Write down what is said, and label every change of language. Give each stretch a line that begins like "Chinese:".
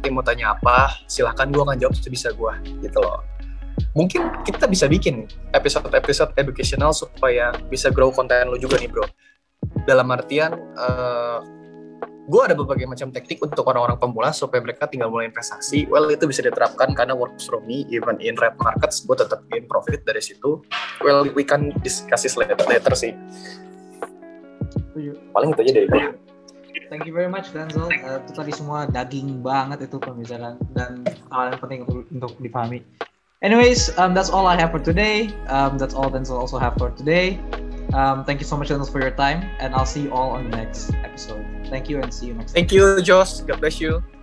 Indonesian: Nanti mau tanya apa, silahkan gue akan jawab sebisa gue, gitu loh. Mungkin kita bisa bikin episode educational supaya bisa grow konten lo juga nih bro. Dalam artian gue ada berbagai macam teknik untuk orang-orang pemula supaya mereka tinggal mulai investasi.
English: Well,
Indonesian: itu bisa diterapkan karena
English: works for me even in red markets,
Indonesian: gue tetap
English: gain profit
Indonesian: dari situ.
English: Well, we can discuss this later sih.
Indonesian: Paling itu aja dari gue.
English: Thank you very much Denzel.
Indonesian: Itu tadi semua daging banget itu pembicaraan dan hal yang penting untuk dipahami.
English: Anyways, that's all I have for today. That's all Denzel also have for today. Thank you so much, Denzel, for your time, and I'll see you all on the next episode. Thank you, and see you next time. Thank you, Josh. God bless you.